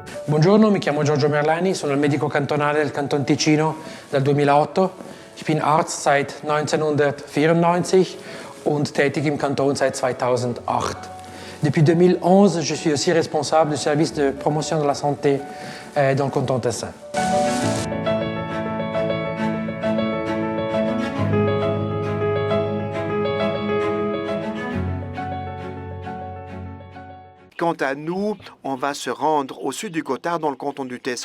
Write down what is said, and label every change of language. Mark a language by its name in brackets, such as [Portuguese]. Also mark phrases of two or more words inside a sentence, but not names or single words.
[Italian] Buongiorno, mi chiamo Giorgio Merlani, sono il medico cantonale del Canton Ticino dal 2008. [German] Ich bin Arzt seit 1994 und tätig im Kanton seit 2008. [French] Depuis 2011, je suis aussi responsable du service de promotion de la santé dans le canton Tessin. Quant à nous, on va se rendre au sud du Gothard, dans le canton du Tessin.